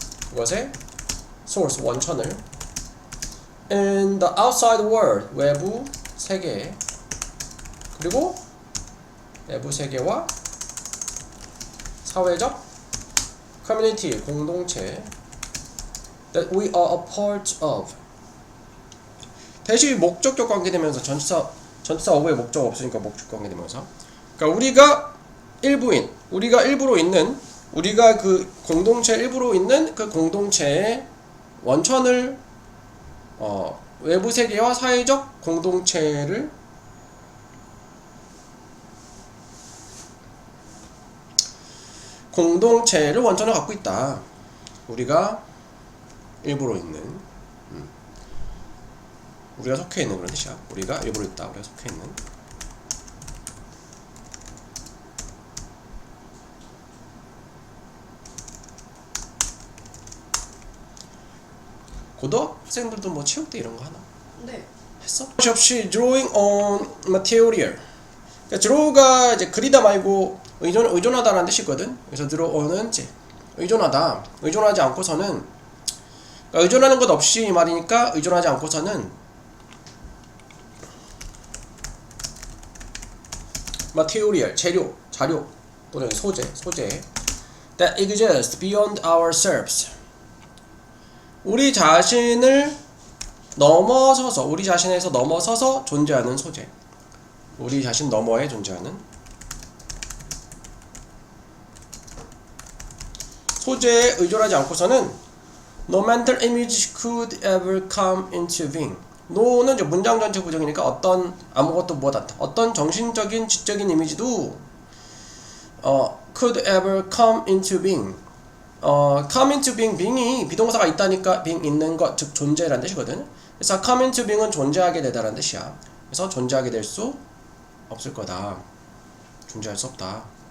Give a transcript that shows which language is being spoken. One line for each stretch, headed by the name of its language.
Korean: 그것의
English: source
Korean: 원천을
English: in the outside world
Korean: 외부 세계에 그리고 내부 세계와 사회적
English: community
Korean: 공동체
English: that we are a part of.
Korean: 대시 목적격 관계되면서 전치사 어부의 목적 없으니까 목적 관계되면서 그러니까 우리가 일부인 우리가 일부로 있는 우리가 그 공동체 일부로 있는 그 공동체의 원천을 외부 세계와 사회적 공동체를 원천을 갖고 있다. 우리가 일부로 있는 우리가 속해 있는 그런 뜻이야. 우리가 일부러 있다. 우리가 속해 있는. 고등학생들도 뭐 체육대 이런 거 하나? 네. 했어? 없이
English: drawing on material.
Korean: 그러니까 draw가 이제 그리다 말고 의존하다라는 뜻이거든. 그래서 draw on은 이제 의존하다. 의존하지 않고서는 그러니까 의존하는 것 없이 말이니까 의존하지 않고서는 material, 자료 또는 소재
English: that exists beyond ourselves.
Korean: 우리 자신에서 넘어서서 존재하는 소재. 우리 자신 너머에 존재하는 소재에 의존하지 않고서는
English: no mental image could ever come into being.
Korean: no는 이제 문장 전체 부정이니까 어떤 정신적인 지적인 이미지도
English: could ever come into being. come into being,
Korean: being이 비동사가 있다니까 being 있는 것, 즉 존재라는 뜻이거든. 그래서
English: come into being
Korean: 은 존재하게 되다라는 뜻이야. 그래서 존재하게 될 수 없을 거다. 존재할 수 없다.